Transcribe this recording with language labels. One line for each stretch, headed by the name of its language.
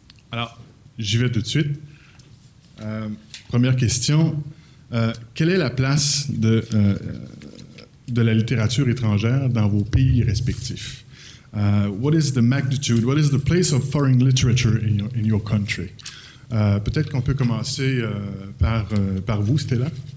French: Alors, j'y vais tout de suite. Première question. Quelle est la place de la littérature étrangère dans vos pays respectifs?
English: What is the magnitude, what is the place of foreign literature in your country?
French: Peut-être qu'on peut commencer par vous, Stella.